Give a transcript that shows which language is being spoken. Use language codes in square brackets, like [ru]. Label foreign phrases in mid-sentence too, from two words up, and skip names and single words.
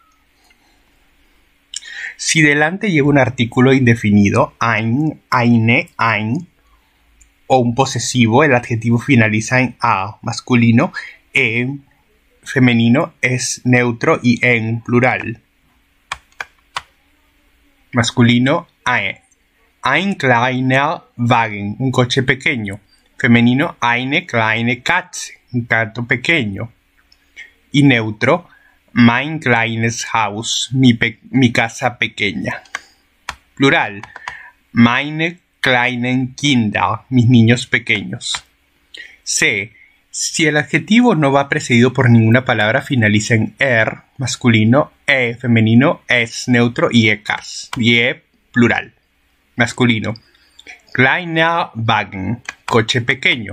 [es] Si delante lleva un artículo indefinido, [de] ein, eine, ein, [es] o un posesivo, el adjetivo finaliza en a, masculino, en femenino es neutro y en plural. Masculino, [de] ein kleiner Wagen, [es] un coche pequeño. Femenino, [de] eine kleine Katze, [es] un gato pequeño. Y neutro, [de] mein kleines Haus, [es] mi casa pequeña. Plural, [de] meine kleinen Kinder, [es] mis niños pequeños. C. Si el adjetivo no va precedido por ninguna palabra, finaliza en er, masculino, femenino, es neutro y ekas, plural. Masculino, [de] kleiner Wagen, [es] coche pequeño.